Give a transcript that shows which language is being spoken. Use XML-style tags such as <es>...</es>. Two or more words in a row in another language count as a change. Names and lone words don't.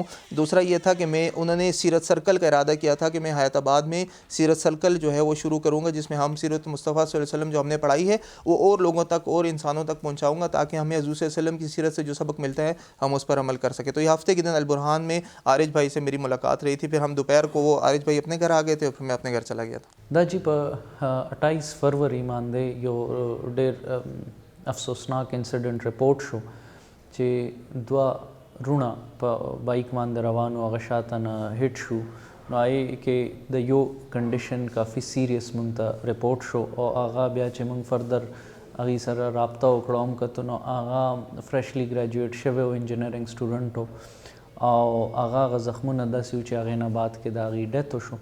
<ur>دوسرا یہ تھا کہ انہوں نے سیرت سرکل کا ارادہ کیا تھا کہ میں حیات آباد میں سیرت سرکل جو ہے وہ شروع کروں گا، جس میں ہم سیرت مصطفیٰ</ur> <ar>صلی اللہ علیہ وسلم</ar> <ur>جو ہم نے پڑھائی ہے وہ اور لوگوں تک اور انسانوں تک پہنچاؤں گا، تاکہ ہمیں حضور</ur> <ar>صلی اللہ علیہ وسلم</ar> <ur>کی سیرت سے جو سبق ملتا ہے ہم اس پر عمل کر سکیں. تو یہ ہفتے کے دن البرہان میں عارج بھائی سے میری ملاقات رہی تھی. پھر ہم دوپہر کو وہ عارج بھائی اپنے گھر آ گئے تھے اور پھر میں اپنے گھر چلا گیا تھا.</ur> <ps>دا جی 28 فروری باندې یو ډېر افسوسناک</ps> <en>incident report</en> <ps>شو چې 2 رونه په بایک باندې روان وو، هغه شاته نه هټ شو. نو هغې کې د یو کنډیشن کافي سیریس موږ ته رپورټ شو، او هغه بیا چې موږ فردر هغې سره رابطه وکړه هم کتو نو هغه</ps> <en>freshly graduate</en> <ps>شوی و،</ps> <en>engineering student</en> <ps>و، او هغه زخمونه داسې وو چې هغې نه بعد کې د هغې ډیت وشو.</ps>